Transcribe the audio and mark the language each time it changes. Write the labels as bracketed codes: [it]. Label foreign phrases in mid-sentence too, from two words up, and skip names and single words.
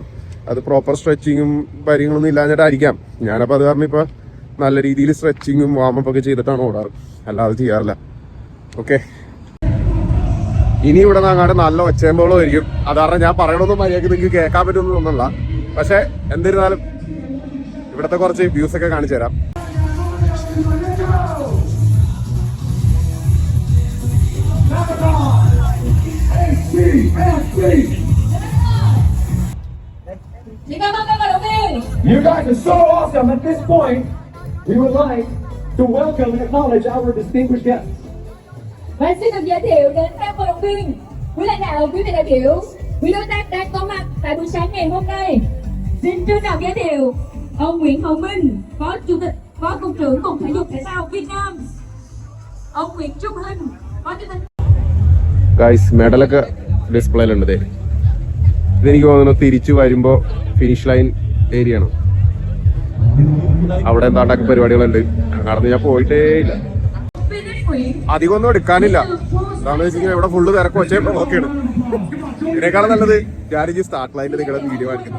[ml] അത് പ്രോപ്പർ സ്ട്രെച്ചിങ്ങും കാര്യങ്ങളൊന്നും ഇല്ലാഞ്ഞിട്ടായിരിക്കാം. ഞാനപ്പോൾ അത് കാരണം ഇപ്പോൾ നല്ല രീതിയിൽ സ്ട്രെച്ചിങ്ങും വാമപ്പ് ഒക്കെ ചെയ്തിട്ടാണ് ഓടാറ്, അല്ലാതെ ചെയ്യാറില്ല. ഓക്കെ, ഇനി ഇവിടെ നിന്ന് അങ്ങോട്ട് നല്ല ഒച്ചയമ്പോളം ആയിരിക്കും. അത് കാരണം ഞാൻ പറയണമെന്നും മര്യാദയ്ക്ക് നിങ്ങൾക്ക് കേൾക്കാൻ പറ്റുമെന്ന് തോന്നുന്നില്ല. പക്ഷെ എന്നിരുന്നാലും ഇവിടുത്തെ കുറച്ച് വ്യൂസ് ഒക്കെ കാണിച്ചു തരാം. [en] You guys are so awesome. At this point, we would like to welcome and acknowledge our distinguished guests. [vi] Và xin được giới thiệu đến các vận động viên, quý lãnh đạo, quý vị đại biểu, quý đối tác đang có mặt tại buổi sáng ngày hôm nay. Xin trân trọng giới thiệu ông Nguyễn Hồng Minh, Phó Chủ tịch, Phó Cục trưởng Cục Thể dục Thể thao Việt Nam. Ông Nguyễn Trung Hinh, Phó Chủ tịch. [ml] ഗൈസ്, മെഡലൊക്കെ ഡിസ്പ്ലേയിലുണ്ട്. ഇതെനിക്ക് തോന്നുന്നു തിരിച്ചു വരുമ്പോൾ ഫിനിഷ് ലൈൻ ഏരിയ ആണ്. അവിടെ എന്താണ്ടൊക്കെ പരിപാടികളുണ്ട്. അങ്ങാടുന്ന് ഞാൻ പോയിട്ടേ ഇല്ല. അധികം ഒന്നും എടുക്കാനില്ല. എന്താണെന്ന് വെച്ചാൽ ഇവിടെ ഫുള്ള് തിരക്ക് വെച്ചേ ഓക്കെയാണ്. ഇതിനേക്കാളും നല്ലത് ഞാനിക്ക് സ്റ്റാർട്ട് ലൈനിൽ നിങ്ങളുടെ വീഡിയോ കാണിക്കുന്നു.